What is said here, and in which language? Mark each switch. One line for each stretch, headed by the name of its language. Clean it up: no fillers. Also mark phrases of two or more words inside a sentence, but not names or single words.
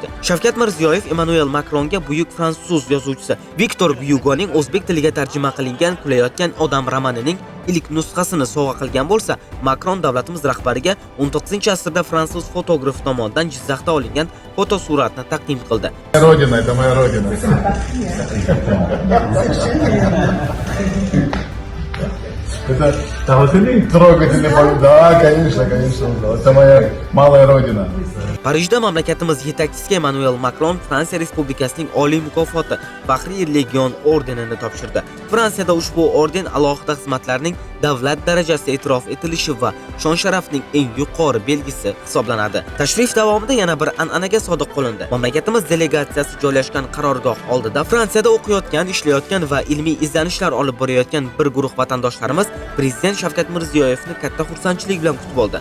Uzbek: Shavkat Mirziyoyev Emmanuel Macronga buyuk fransuz yozuvchisi Victor Hugoning o'zbek tiliga tarjima qilingan Kulayotgan odam romanining ilk nusxasini sovg'a qilgan bo'lsa, Macron davlatimiz rahbariga 19-asrda fransuz fotograf tomonidan Jizzaxda olingan fotosuratni taqdim qildi.
Russian: Родина, это моя родина. Это трогательный, да, конечно, это моя малая родина.
Uzbek: Parijda mamlakatimiz yetakchisiga Emmanuel Macron Fransiya Respublikasining oliy mukofoti Faxriy Legion ordenini topshirdi. Fransiyada ushbu orden alohida xizmatlarning davlat darajasida e'tirof etilishi va shon-sharafning eng yuqori belgisi hisoblanadi. Tashrif davomida yana bir an'anaga sodiq qolindi. Mamlakatimiz delegatsiyasi joylashgan qarorgoh oldida Fransiyada o'qiyotgan, ishlayotgan va ilmiy izlanishlar olib borayotgan bir guruh vatandoshlarimiz Prezident Shavkat Mirziyoyevni katta xursandchilik bilan kutib oldi.